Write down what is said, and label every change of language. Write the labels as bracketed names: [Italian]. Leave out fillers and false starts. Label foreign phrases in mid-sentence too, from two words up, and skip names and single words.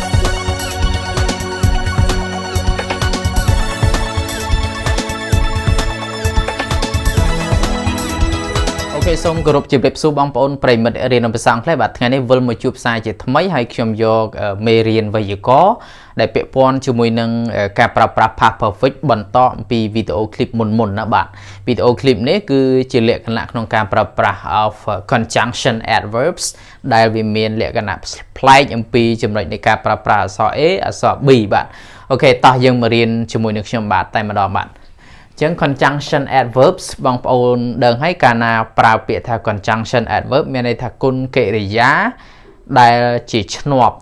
[Khmer] អូខេសូមគោរពជម្រាបសួរបងប្អូនប្រិយមិត្តរៀនភាសាអង់គ្លេសបាទថ្ងៃនេះវិលមកជួបផ្សាយជាថ្មីហើយខ្ញុំយកមេរៀនវេយ្យាករណ៍ដែលពាក់ព័ន្ធជាមួយនឹងការប្រើប្រាស់ [English] past perfect [Khmer] បន្តអំពីវីដេអូឃ្លីបមុនណាបាទវីដេអូឃ្លីបនេះគឺជាលក្ខណៈក្នុងការប្រើប្រាស់ [English] of conjunction adverbs [Khmer] ដែលវាមានលក្ខណៈប្លែក អំពីចំណុចនៃការប្រើប្រាស់អក្សរ A អក្សរ B បាទអូខេតោះយើងមករៀនជាមួយនឹងខ្ញុំបាទតែម្ដងបាទចឹង [English] conjunction adverbs [Khmer] បងប្អូនដឹងហើយកាលណាប្រើពាក្យថា [English] conjunction adverb [Khmer] មានន័យថាគុណកិរិយាដែលជាឈ្នាប់